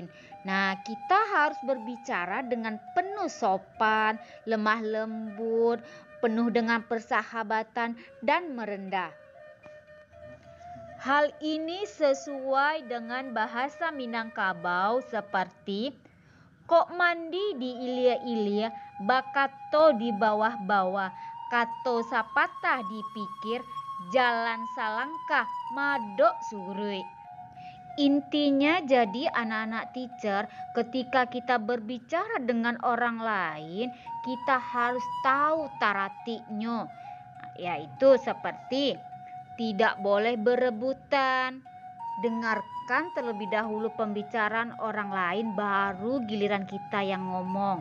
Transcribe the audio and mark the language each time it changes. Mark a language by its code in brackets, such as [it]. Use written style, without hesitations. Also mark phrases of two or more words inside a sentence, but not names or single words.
[id] Nah, kita harus berbicara dengan penuh sopan, lemah lembut, penuh dengan persahabatan dan merendah. Hal ini sesuai dengan bahasa Minangkabau seperti [min] kok mandi di ilia-ilia, bakato di bawah-bawah, kato sapatah dipikir, jalan salangkah madok surui. [id] Intinya jadi anak-anak teacher, ketika kita berbicara dengan orang lain, kita harus tahu taratiknya, yaitu seperti tidak boleh berebutan, dengarkan terlebih dahulu pembicaraan orang lain baru giliran kita yang ngomong.